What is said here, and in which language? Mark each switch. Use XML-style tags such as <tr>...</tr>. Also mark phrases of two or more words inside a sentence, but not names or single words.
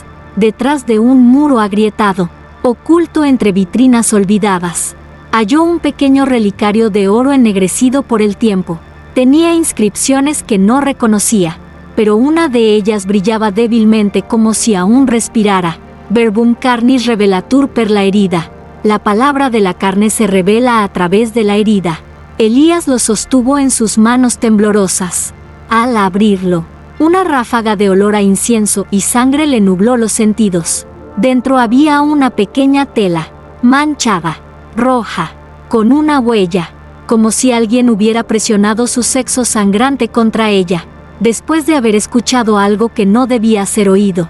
<es>Detrás de un muro agrietado, oculto entre vitrinas olvidadas, halló un pequeño relicario de oro ennegrecido por el tiempo. Tenía inscripciones que no reconocía, pero una de ellas brillaba débilmente como si aún respirara.</es> <la>Verbum carnis revelatur per</la> <es>la herida. La palabra de la carne se revela a través de la herida. Elías lo sostuvo en sus manos temblorosas. Al abrirlo, una ráfaga de olor a incienso y sangre le nubló los sentidos. Dentro había una pequeña tela, manchada, roja, con una huella, como si alguien hubiera presionado su sexo sangrante contra ella, después de haber escuchado algo que no debía ser oído.</es>